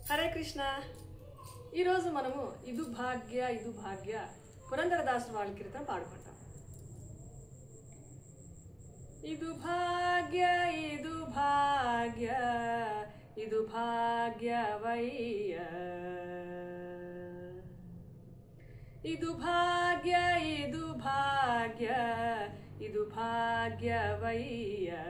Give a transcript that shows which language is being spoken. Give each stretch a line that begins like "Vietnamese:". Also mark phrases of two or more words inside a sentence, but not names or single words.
Telugu: కృష్ణ. ఈరోజు మనము ఇది భాగ్య పురంధరదాసు వాళ్ళ కీర్తన పాడుకుంటాం.
Kannada: ಇದು ಭಾಗ್ಯ ಇದು ಭಾಗ್ಯವಯ್ಯ, ಇದು ಭಾಗ್ಯ ಇದು ಭಾಗ್ಯವಯ್ಯ.